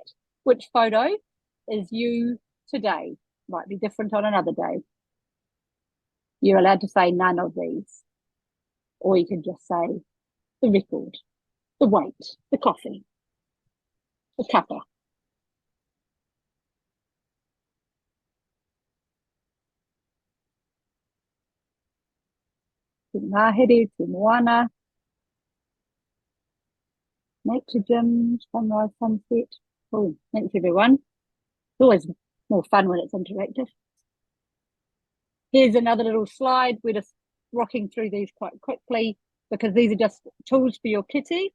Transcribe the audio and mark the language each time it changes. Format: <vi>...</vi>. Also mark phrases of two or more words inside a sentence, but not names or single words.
<en>Which photo is you today? Might be different on another day. You're allowed to say none of these. Or you can just say the record, the weight, the coffee, the cuppa.</en> <mi>Te Ngāhere, te moana,</mi> <en>nature gym, sunrise, sunset. Oh, thanks everyone. It's always more fun when it's interactive. Here's another little slide. We're just rocking through these quite quickly because these are just tools for your kitty.</en>